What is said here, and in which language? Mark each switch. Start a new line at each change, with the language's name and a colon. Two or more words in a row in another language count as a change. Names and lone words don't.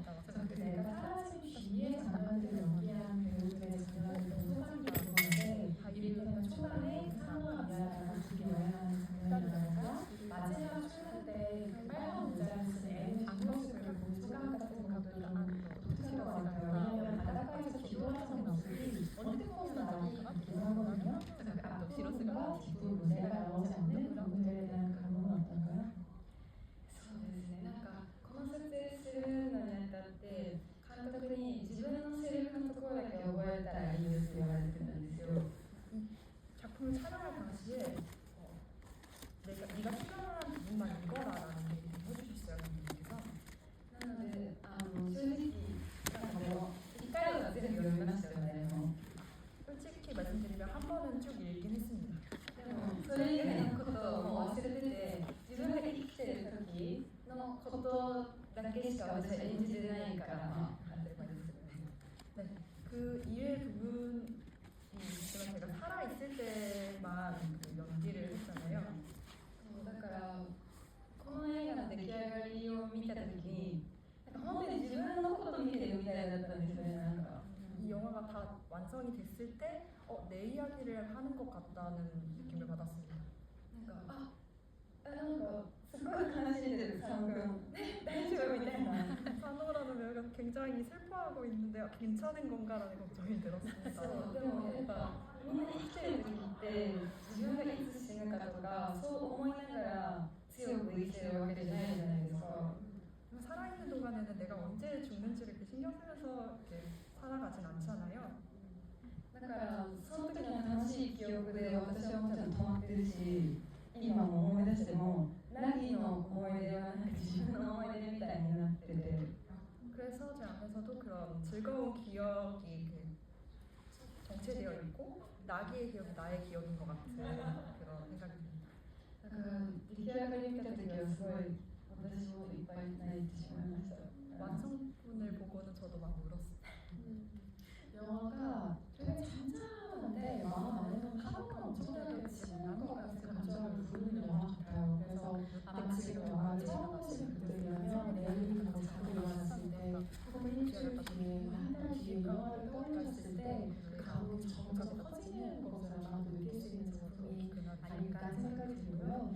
Korean: 그래서 그 내가 사라진 뒤의 장면들을 연기한 배우들의 장면을 너무 소감이 들었는데, 이를테면 초반에 상호와 미아가 둘이 여행하는 장면이라든가 마지막 출근 때그 빨간 모자를 쓴 애의 뒷모습을 본 소감 같은 것들이 독특한 것 같아요. 왜냐면 바닷가에서 기도하는 모습이 어떻게 보면 나중에 같기도 하거든요. 앞부분과 뒷부분, 내가 나오지 않는 부분들에 대한 감흥은 어떤가요?
Japanese: そうですね、なんかこの撮影するのにあたって監督に自分のセリフのところだけ覚えたらいいですって言われてたんですよ。
Korean: 작품을 촬영할 당시에 네가 필요한 부분만 읽어라라는 얘기를 해주셨어요. 감독님께서.
Japanese: なので正直なんかもう1回は全部読みましたよね。もう
Korean: 솔직히 말씀드리면 한 번은 쭉 읽긴 했습니다.
Japanese: でもそれ以外のことをもう忘れてて、自分が生きてる時のことだけしか私は演じてないから、当たり前ですよね。
Korean: 네, 그 이외의 부분이 있지만 제가 살아있을 때만 그 연기를 했잖아요.
Japanese: そうだからこの映画の出来上がりを見た時になんか本当に自分のこと見てるみたいだったんですよね。なんか
Korean: 이 영화가 다 완성이 됐을 때 내 이야기를 하는 것 같다는 느낌을 받았습니다.
Japanese: なんかなんかすごい悲しんでる佐野君大丈夫みたいな。
Korean: 산호라는 배우가 굉장히 슬퍼하고 있는데 괜찮은 건가라는 걱정이 들었습니다.
Japanese: そうでもやっぱみんな生きてる時って自分がいつ死ぬかとかそう思いながら強く生きてるわけじゃないじゃないですか。
Korean: 살아있는 동안에는 내가 언제 죽는지를 이렇게 신경 쓰면서 이렇게 살아가진 않잖아요.
Japanese: だからその時の楽しい記憶で私はもちろん止まってるし、今も思い出してもラギの思い出はなんか自分の思い出みたいになってて。
Korean: 그래서 제 안에서도 그런 즐거운 기억이 정체되어 있고 나기의 기억이 나의 기억인 것 같은 그런 생각이 듭니다.
Japanese: だから出来上がり見た時はすごい私もいっぱい泣いてしまいました。
Korean: 완성분을 보고는 저도 막 울었어요. 영화가 되게 잔잔한데 마음 안에는 파도가 엄청나게 지난 것 같은 감정을 부르는 영화 같아요. 그래서 아마 지금 영화를 처음 보신 분들이라면 내일이 가고 자고 일어났을 때 혹은 일주일 뒤에 한 달 뒤에 영화를 떠올렸을 때 그 감동이 점점 커지는 것을 아마도 느낄 수 있는 작품이 아닐까 생각이 들고요.